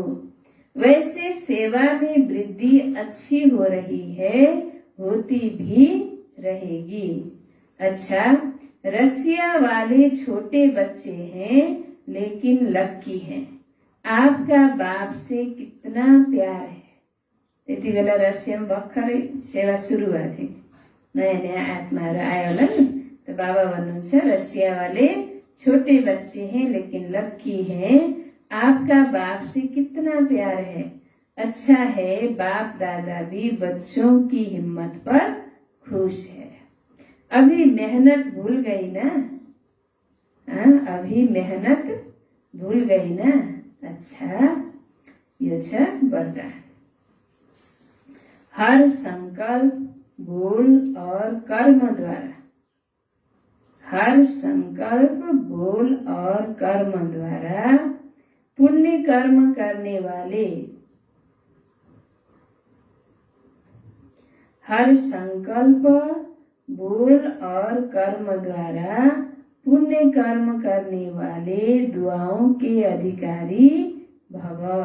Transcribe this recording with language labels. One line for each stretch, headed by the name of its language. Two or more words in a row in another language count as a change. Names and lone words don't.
Hindi: वैसे सेवा में वृद्धि अच्छी हो रही है, होती भी रहेगी। अच्छा, रसिया वाले छोटे बच्चे हैं लेकिन लक्की हैं। आपका बाप से कितना प्यार है।
Nepali: त्यति बेला रसियामा भर्खरै सेवा सुरु भएको थियो, नयाँ नयाँ आत्माहरू आयो होला नि।
Hindi: तो बाबा भन्नुहुन्छ, रसिया वाले छोटे बच्चे हैं लेकिन लक्की हैं। आपका बाप से कितना प्यार है। अच्छा है, बाप दादा भी बच्चों की हिम्मत पर खुश है। अभी मेहनत भूल गई ना? अभी मेहनत भूल गई ना? अच्छा,
Nepali: यो छ वरदान।
Hindi: हर संकल्प, बोल और कर्म द्वारा, हर संकल्प, बोल और कर्म द्वारा पुण्य कर्म करने वाले, हर संकल्प, बोल और कर्म द्वारा पुण्य कर्म करने वाले दुआओं के अधिकारी भव।